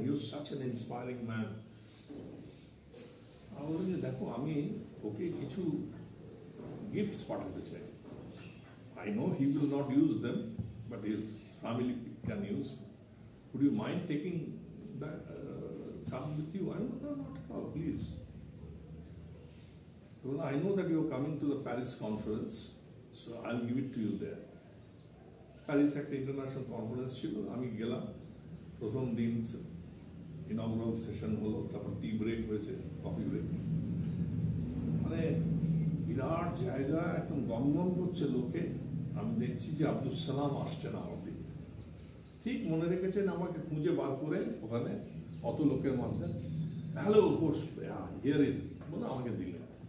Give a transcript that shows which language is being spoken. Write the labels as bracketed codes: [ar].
[en] He was such an inspiring man. [bn] আমি বলি যে দেখো, আমি ওকে কিছু গিফটস পাঠাতে চাই। [en] I know he will not use them, but his family can use. Would you mind taking that some with you? I don't know, not at all, please. Well, I know that you are coming to the Paris conference, so I'll give it to you there. [bn] Paris একটা international conference ছিল, আমি গেলাম। প্রথম দিন ইনঅগ্রাল session হলো, তারপর tea break হয়েছে, coffee break. মানে বিরাট জায়গা, একদম গমগম করছে লোকে। আমি দেখছি যে আব্দুল সালাম আসছেন আমার দিকে। ঠিক মনে রেখেছেন, আমাকে খুঁজে বার করে ওখানে অত লোকের মধ্যে [en] hello course here it [bn] বলে আমাকে দিলেন।